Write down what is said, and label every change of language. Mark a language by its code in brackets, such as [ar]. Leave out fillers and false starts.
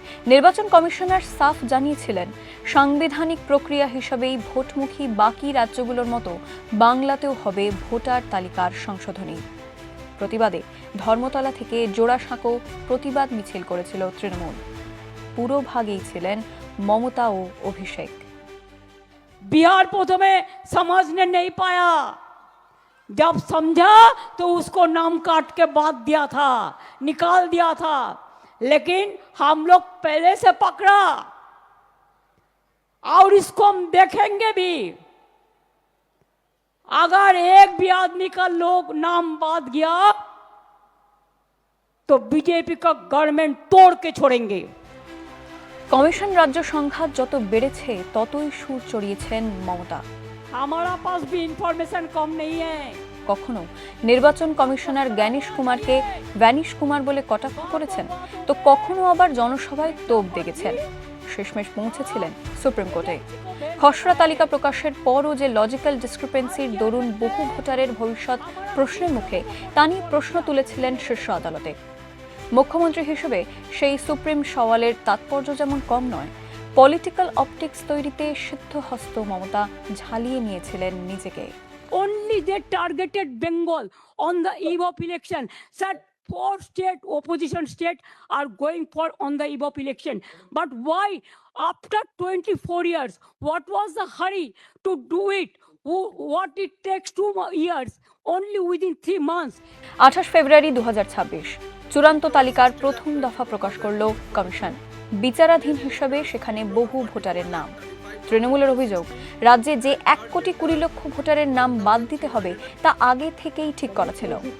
[bn] নির্বাচন কমিশনার সাফ জানিয়েছিলেন সাংবিধানিক প্রক্রিয়া হিসেবেই ভোটমুখী বাকি রাজ্যগুলোর মতো বাংলাতেও হবে ভোটার তালিকার সংশোধনী। প্রতিবাদে ধর্মতলা থেকে জোড়াসাঁকো প্রতিবাদ মিছিল করেছিল তৃণমূল। পুরো ভাগেই ছিলেন মমতা ও অভিষেক। [hi] बिहार प्रथमे समझने नहीं पाया, जब समझा तो उसको नाम काट के बात दिया था, निकाल दिया था, लेकिन हम लोग पहले से पकड़ा और इसको हम देखेंगे भी। अगर एक भी आदमी का लोग नाम बात गया तो बीजेपी का गवर्नमेंट तोड़ के छोड़ेंगे। [bn] কমিশন রাজ্য সংঘাত যত বেড়েছে ততই সুর চড়িয়েছেন মমতা। [hi] हमारा पास भी इंफॉर्मेशन कम नहीं है। [bn] কখনো নির্বাচন কমিশনার জ্ঞানেশ কুমারকে ভ্যানিশ কুমার বলে কটাক্ষ করেছেন, তো কখনো আবার জনসভায় তোপ দেখেছেন। শেষমেশ পৌঁছেছিলেন সুপ্রিম কোর্টে। খসড়া তালিকা প্রকাশের পরও যে লজিক্যাল ডিসক্রিপেন্সির দরুন বহু ভোটারের ভবিষ্যৎ প্রশ্নের মুখে, তা নিয়ে প্রশ্ন তুলেছিলেন শীর্ষ আদালতে। মুখ্যমন্ত্রী হিসেবে সেই সুপ্রিম সওয়ালের তাৎপর্য যেমন কম নয়, পলিটিক্যাল অপটিক্স তৈরিতে সিদ্ধহস্ত মমতা ঝালিয়ে নিয়েছিলেন নিজেকে। [en] Only they targeted Bengal on the eve of election. Said 4 state opposition state are going for on the eve of election. But why after 24 years? What was the hurry to do it? What it takes 2 years? Only within 3 months. [bn] 28 ফেব্রুয়ারি 2026 চূড়ান্ত তালিকার প্রথম দফা প্রকাশ করল commission. বিচারাধীন হিসাবে সেখানে বহু ভোটারের নাম। তৃণমূলের অভিযোগ, রাজ্যে যে 1,20,00,000 ভোটারের নাম বাদ দিতে হবে তা আগে থেকেই ঠিক করা ছিল।